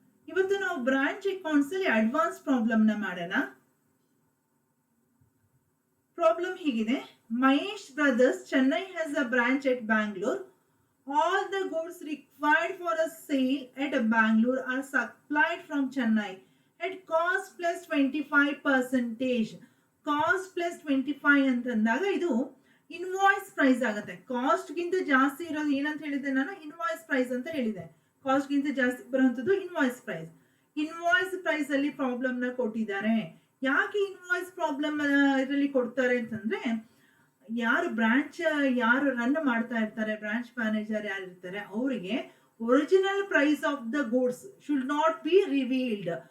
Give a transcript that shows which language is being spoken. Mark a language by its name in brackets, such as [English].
[Kannada] ಇವತ್ತು ನಾವು branch accounts ಅಲ್ಲಿ ಅಡ್ವಾನ್ಸ್ ಪ್ರಾಬ್ಲಮ್ ನ ಮಾಡೋಣ. ಪ್ರಾಬ್ಲಮ್ ಹೀಗಿದೆ: [English] Mahesh Brothers Chennai has a branch at Bangalore. All the goods required for a sale at Bangalore are supplied from Chennai at cost plus 25%. [Kannada] Cost plus 25 ಅಂತಂದಾಗ ಇದು invoice price ಆಗುತ್ತೆ. Cost ಗಿಂತ ಜಾಸ್ತಿ ಇರೋದು ಏನಂತ ಹೇಳಿದೆ ನಾನು? ಇನ್ವಾಯ್ಸ್ ಪ್ರೈಸ್ ಅಂತ ಹೇಳಿದೆ. ಕಾಸ್ಟ್ ಗಿಂತ ಜಾಸ್ತಿ ಬರುವಂತದ್ದು ಇನ್ವಾಯ್ಸ್ ಪ್ರೈಸ್. ಇನ್ವಾಯ್ಸ್ ಪ್ರೈಸ್ ಅಲ್ಲಿ ಪ್ರಾಬ್ಲಮ್ ನ ಕೊಟ್ಟಿದ್ದಾರೆ. ಯಾಕೆ ಇನ್ವಾಯ್ಸ್ ಪ್ರಾಬ್ಲಮ್ ಇದರಲ್ಲಿ ಕೊಡ್ತಾರೆ ಅಂತಂದ್ರೆ, ಯಾರು ರನ್ ಮಾಡ್ತಾ ಇರ್ತಾರೆ, ಬ್ರಾಂಚ್ ಮ್ಯಾನೇಜರ್ ಯಾರು ಇರ್ತಾರೆ, ಅವರಿಗೆ [English] Original price of the goods should not be revealed.